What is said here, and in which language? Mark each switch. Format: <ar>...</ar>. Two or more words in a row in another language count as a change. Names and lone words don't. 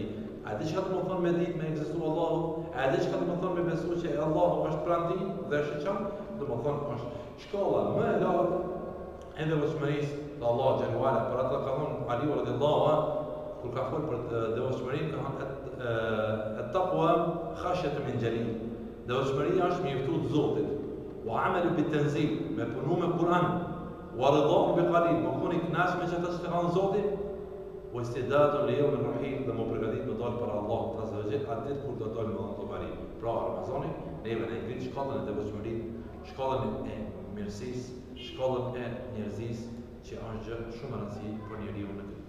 <sq>A di çka do të thonë me ditë me ekzistu Allahu? A di çka do të thonë me besu që Allahu është pranë tij dhe shiqon? Do të thonë është shkolla më e lartë e devotshmërisë të Allahu</sq> <ar>جل وعلا.</ar> <sq>Për atë ka thonë Aliu</sq> <ar>رضي الله عنه</ar> <sq>kur ka folur për devotshmërinë, ka thonë</sq> <ar>التقوى خشية من الجليل.</ar> <sq>Devotshmëria është me jeftu të Zotit.</sq> <ar>والعمل بالتنزيل,</ar> <sq>me punu me Kur'an.</sq> <ar>والرضا بالقليل,</ar> <sq>me kuni kënaqsh me çfarë që ka Zoti.</sq> <ar>والاستعداد ليوم الرحيل,</ar> <sq>dhe më përgatit me dalë për Allah</sq> <ar>عز وجل</ar> <sq>atë ditë kur do dalë me Ramazani. Pra Ramazani neve na ngrit shkallën e devotshmërisë, shkallën e mirësisë, shkallën e njerëzisë që është gjë shumë e rëndësishme për njeriu në këtë.</sq>